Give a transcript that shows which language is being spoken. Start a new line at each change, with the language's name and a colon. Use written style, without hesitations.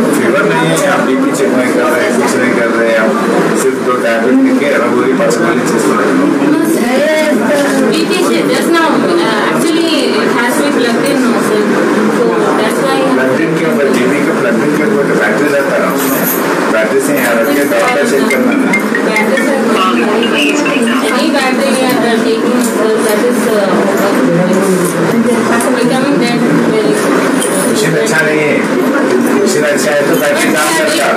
Hindi: fever नहीं है आप बीपी चेक नहीं कर रहे कुछ नहीं कर रहे आप सिर्फ 2 टैबलेट लेके रघुरी पर्सनली चेक कर रहे हो बीपी से
English: just now actually it has to be plugged in now sir so that's why
Hindi: plug in क्यों बीपी का प्लग इन क्यों तो बैटरी रहता है बैटरी से यहाँ रख के डॉक्टर चेक करना है
English: any battery we are taking so that is becoming dead very
Hindi: machine अच्छा नहीं है मशीन अच्छा है तो बैटरी काम करता है